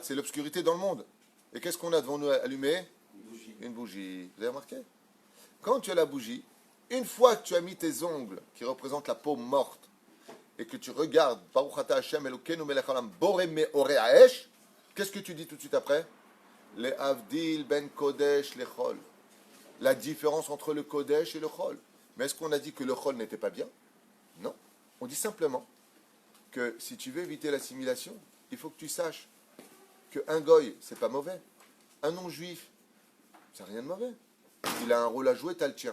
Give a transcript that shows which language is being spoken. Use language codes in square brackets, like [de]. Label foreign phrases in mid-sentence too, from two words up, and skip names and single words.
[fr] C'est l'obscurité dans le monde. Et qu'est-ce qu'on a devant nous allumé? Une bougie. Vous avez remarqué? Quand tu as la bougie, une fois que tu as mis tes ongles, qui représentent la peau morte, et que tu regardes, [he] ברוך אתה השם אלוקינו מלך העולם בורא מאורי האש, [fr] qu'est-ce que tu dis tout de suite après? [he] להבדיל בין קודש לחול. [fr] La différence entre le Kodesh et le Chol. Mais est-ce qu'on a dit que le Chol n'était pas bien? Non. On dit simplement que si tu veux éviter l'assimilation, il faut que tu saches qu'un goy, c'est pas mauvais. Un non-juif, c'est rien de mauvais. Il a un rôle à jouer, tu as le tien.